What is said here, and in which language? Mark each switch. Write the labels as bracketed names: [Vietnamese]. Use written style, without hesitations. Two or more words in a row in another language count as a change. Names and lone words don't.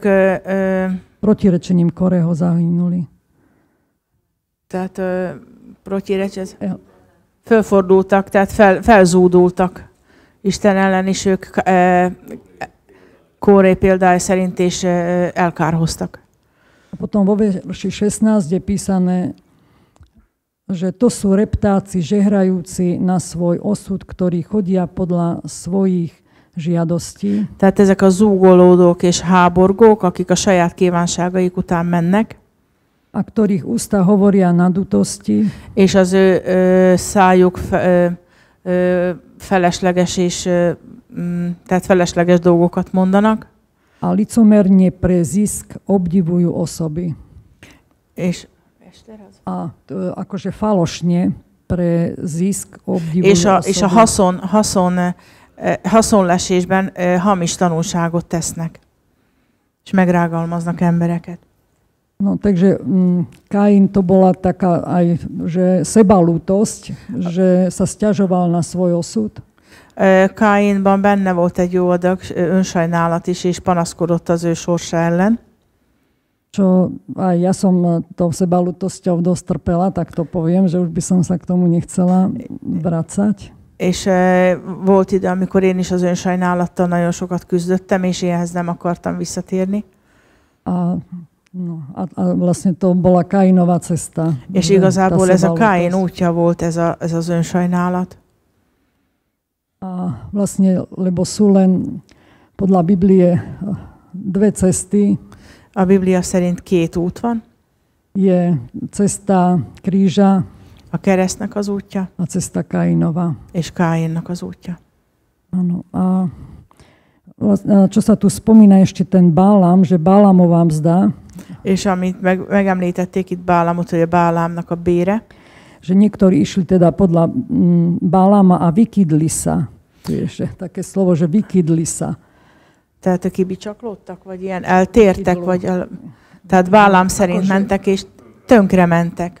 [Slovak] protirečením Kóreho zahynuli. [Hungarian] Tehát fölfordultak, tehát felzúdultak Isten ellen, és ők Kóré példája szerint is elkárhoztak. [Slovak] A potom vo verši 16 je písané, že to sú reptáci, žehrajúci na svoj osud, ktorí chodia podľa svojich žiadostí. [Hungarian] Tehát ezek a zúgolódók és háborgók, akik a saját kívánságaik után mennek, [Slovak] a ktorých ústa hovoria nadutosti. [Hungarian] És az ő szájuk felesleges és tehát felesleges dolgokat mondanak. [Slovak] A licomerne pre zisk obdivujú osoby. [Hungarian] És [Slovak] akože falošne pre zisk obdivujú osoby. [Hungarian] És a haszonlesésben hamis tanulságot tesznek. És megrágalmaznak embereket. [Slovak] No, takže Kain to bola taká aj že sebalútosť, že sa sťažoval na svoj osud. [Hungarian] Kainban benne volt egy jó adag önsajnálat is, és panaszkodott az ő sorsa ellen. [Slovak] Čo aj ja som tou sebalútosťou dosť trpela, tak to poviem, že už by som sa k tomu nechcela vracať. [Hungarian] És volt ide, amikor én is az önsajnálattal nagyon sokat küzdöttem, és én ehhez nem akartam visszatérni. [Slovak] A vlastne to bola Kainová cesta. [Hungarian] És igazából ez a Kain útja volt, ez az önsajnálat. [Slovak] A vlastne, lebo sú len podľa Biblie dve cesty. [Hungarian] A Biblia szerint két út van. [Slovak] Je cesta kríža. [Hungarian] A keresztnek az útja. [Slovak] A cesta Kainova. [Hungarian] És Káinnak az útja. [Slovak] Áno. A čo sa tu spomína ešte ten Bálam, že Bálamová mzda. [Hungarian] És amit megemlítették itt Bálamot, hogy a Bálámnak a bére. [Slovak] Že niektorí išli teda podľa Bálama a vykydli sa. Tu je ešte také slovo, že vykydli sa. [Hungarian] Tehát kibicsaklódtak, vagy ilyen eltértek, tehát Bálám szerint mentek, és tönkre mentek.